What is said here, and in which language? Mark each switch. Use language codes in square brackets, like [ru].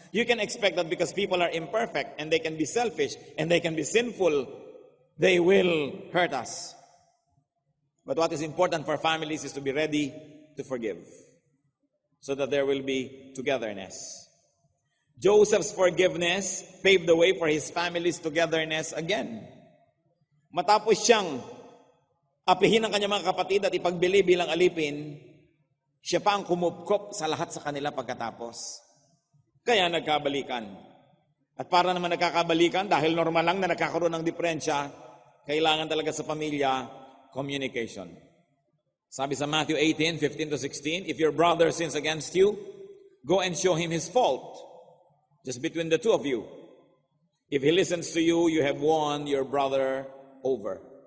[en] You can expect that because people are imperfect and they can be selfish and they can be sinful, they will hurt us. But what is important for families is to be ready to forgive so that there will be togetherness. Joseph's forgiveness paved the way for his family's togetherness again. [tl] Matapos siyang apihin ang kanyang mga kapatid at ipagbili bilang alipin, siya pa ang kumupkop sa lahat sa kanila pagkatapos. Kaya nagkabalikan. At para naman nagkakabalikan, dahil normal lang na nagkakaroon ng diferensya, kailangan talaga sa pamilya, communication. Sabi sa [en] Matthew 18:15-16, if your brother sins against you, go and show him his fault, just between the two of you. If he listens to you, you have won your brother over.